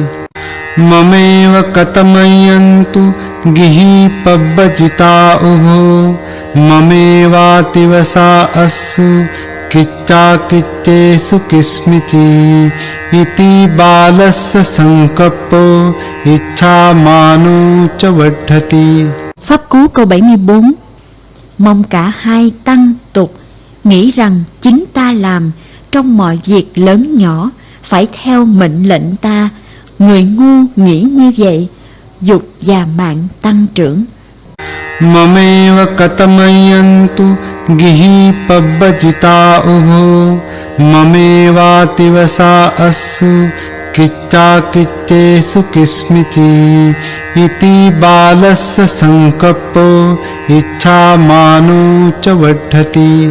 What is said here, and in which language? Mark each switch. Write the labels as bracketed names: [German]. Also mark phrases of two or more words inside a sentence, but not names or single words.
[Pali] ममेव कतमयन्तु गिहि पब्बजिता उभो ममेवातिवसा अस्सु किच्चा किच्चेषु किस्मिचि इति बालस्य संकप्पो इच्छामानो च वर्धति। [Vietnamese] Pháp cú câu 74. Mong cả hai tăng tục nghĩ rằng chính ta làm trong mọi việc lớn nhỏ phải theo mệnh lệnh ta. Người ngu nghĩ như vậy, dục và mạng tăng trưởng. [Pali] Mameva katamayantu gihi pabbajita ubho mamevativasa assu किच्चा किच्चेषु किस्मिचि इति बालस्य संकप्पो इच्छामानो च वर्धति।